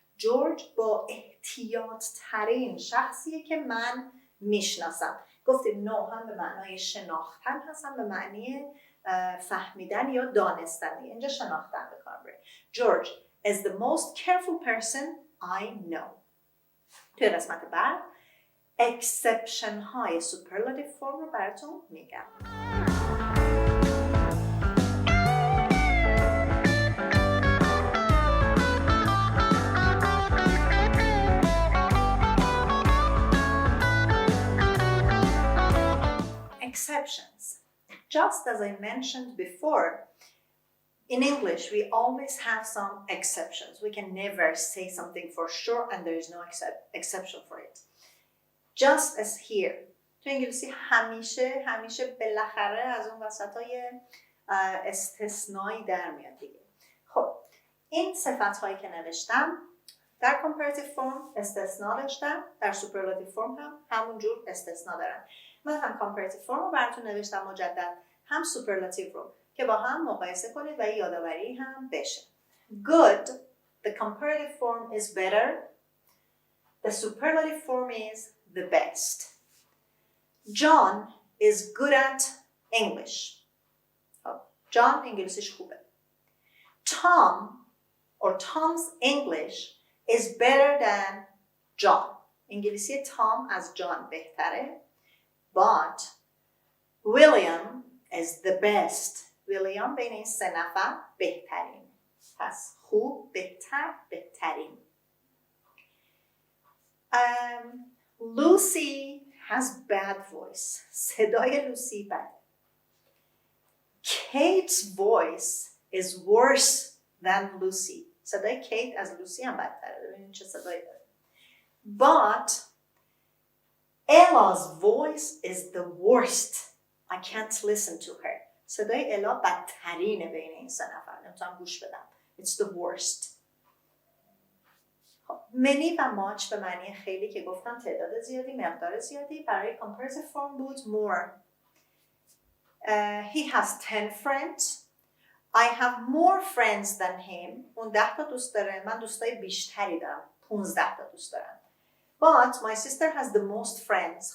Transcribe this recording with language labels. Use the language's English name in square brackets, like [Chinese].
[Persian] George با احتیاط ترین شخصیه که من میشناسم. گفتیم know هم به معنای شناختن هست هم به معنی فهمیدن یا دانستن. اینجا شناختن به کار بره. [English] George is the most careful person I know. [Persian] توی قسمت بعد exception های superlative form رو براتون میگم. [English] Exceptions. Just as I mentioned before, in English we always have some exceptions. We can never say something for sure and there is no exception for it. Just as here. [Persian] تو انگلیسی همیشه بالاخره از اون وسطای استثنایی در میاد دیگه. خب این صفت هایی که نوشتم در comparative form استثنا داشتم، در superlative form هم همونجور استثنا دارن. من هم comparative form رو براتون نوشتم مجدد، هم superlative رو که با هم مقایسه کنید و یادآوری هم بشه. [English] Good, the comparative form is better. The superlative form is the best. John is good at English. [Persian] John انگلیسیش خوبه. [English] Tom or Tom's English is better than John. [Persian] انگلیسی تام از جان بهتره. [English] But William is the best. [Persian] William بین این سه نفر بهترین. پس خوب، بهتر، بهترین. [English] Lucy has bad voice. [Persian] صدای لوسی بده. [English] Kate's voice is worse than Lucy. [Persian] صدای کیت از لوسی هم بدتره. ببینید چه صدایی داره. [English] But Ella's voice is the worst. I can't listen to her. [Persian] صدای الا بدترینه بین این سه نفر. نمیتونم گوش بدم. [English] It's the worst. [Persian] many و much به معنی خیلی که گفتم تعداد زیادی، مقدار زیادی. برای comparative form بود more. [English] He has 10 friends. I have more friends than him. [Persian] اون 10 تا دوست داره. من دوستای بیشتری دارم. 15 تا دوست دارم. [English] But my sister has the most friends.